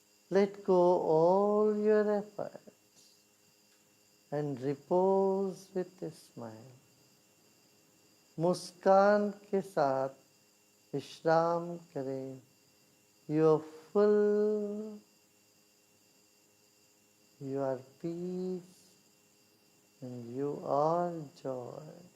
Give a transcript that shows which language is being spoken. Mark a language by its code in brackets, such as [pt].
[en] Let go all your efforts and repose with a smile. [hi] मुस्कान के साथ विश्राम करें. [en] You are full, you are peace, and you are joy.